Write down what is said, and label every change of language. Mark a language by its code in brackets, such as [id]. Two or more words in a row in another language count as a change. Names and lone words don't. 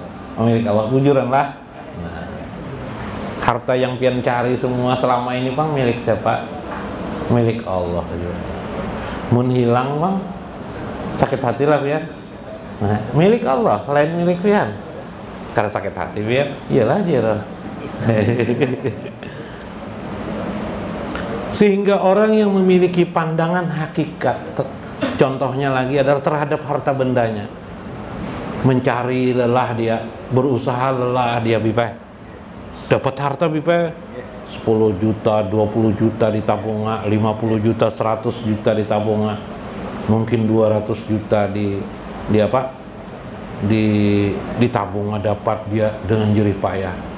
[bjn] Milik Allah, bujuran lah. Nah, harta yang pian cari semua selama ini bang milik siapa? Milik Allah aja. Mun hilang bang, sakit hati lah pian. Nah, milik Allah, lain milik pian. Karena sakit hati pian, iyalah Jairul. [id] Sehingga orang yang memiliki pandangan hakikat, contohnya lagi adalah terhadap harta bendanya, mencari lelah dia, berusaha lelah dia bipeh, dapat harta bipeh 10 juta, 20 juta di tabungan, 50 juta, 100 juta di tabungan, mungkin 200 juta di tabungan dapat dia dengan jerih payah.